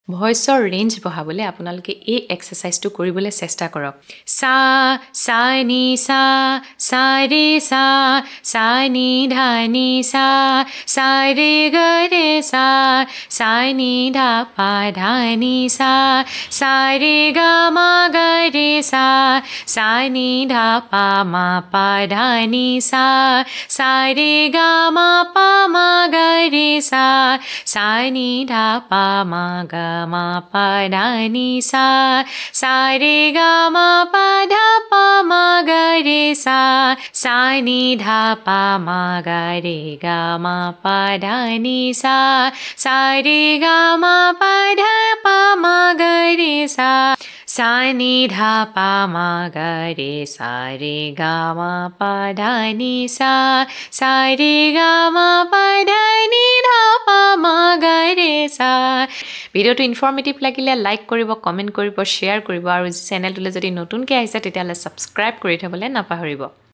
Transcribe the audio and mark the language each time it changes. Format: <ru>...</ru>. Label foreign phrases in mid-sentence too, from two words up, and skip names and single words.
<as>ভয়েসৰ ৰেঞ্জ বঢ়াবলৈ আপোনালোকে এই এক্সাৰসাইজটো কৰিবলৈ চেষ্টা কৰক সা সা নি সা সা ৰে সা নি ধা নি সা ৰে গ ৰে সা নি ধা পা ধা নি সা ৰে গ মা গ ৰে সা নি ধা পা মা পা ধা নি সা ৰে গ মা পা মা গ ৰে সা নি ধা পা মা গ ma pa da ni sa re ga ma pa dha pa ma ga re sa ni dha pa ma ga re ga ma pa dha ni sa re ga ma pa dha pa ma ga re sa ni dha pa ma ga re re ga ma pa dha ni sa re ga ma pa dha ni dha pa ma ga re ভিডিওটো ইনফৰমেটিভ লাগিলে লাইক কৰিব কমেন্ট কৰিব শেয়াৰ কৰিব আৰু চেনেলটোলৈ যদি নতুনকৈ আহিছে তেতিয়াহ'লে সাবস্ক্ৰাইব কৰি থবলৈ নাপাহৰিব</as>